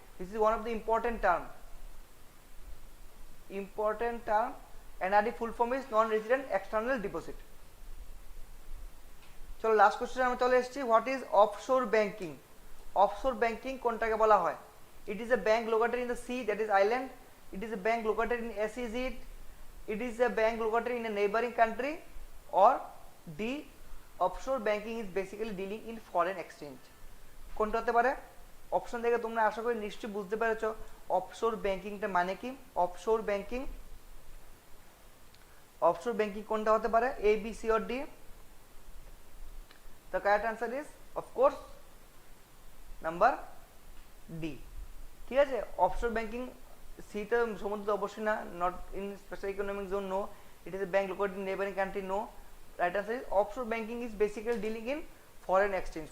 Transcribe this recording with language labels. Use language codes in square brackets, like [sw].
[en] This is one of the important term, important term. NRD full form is non resident external deposit. [bn] চলো last কোশ্চেনে আমরা চলে এসেছি। [en] What is offshore banking? [bn] Offshore banking কোনটাকে বলা হয়? [en] It is a bank located in the sea, that is island. It is a bank located in SEZ, it is a bank located in a neighboring country, or D, offshore banking is basically dealing in foreign exchange. [bn] কোনটা হতে পারে? Option দেখে তোমরা আশা করি নিশ্চয়ই বুঝতে পেরেছো offshore ব্যাংকিংটা মানে কি। অফশোর ব্যাংকিং, অফশোর ব্যাংকিং কোনটা হতে পারে? [en] A, B, C or D? The correct answer is of course [bn] number D। ঠিক আছে, অফশোর ব্যাংকিং সিতে সমুদ্র অবশ্যই না, [en] Not in special economic zone, no. It is a bank located in neighbouring country, no. Right answer is offshore banking is basically dealing in foreign exchange.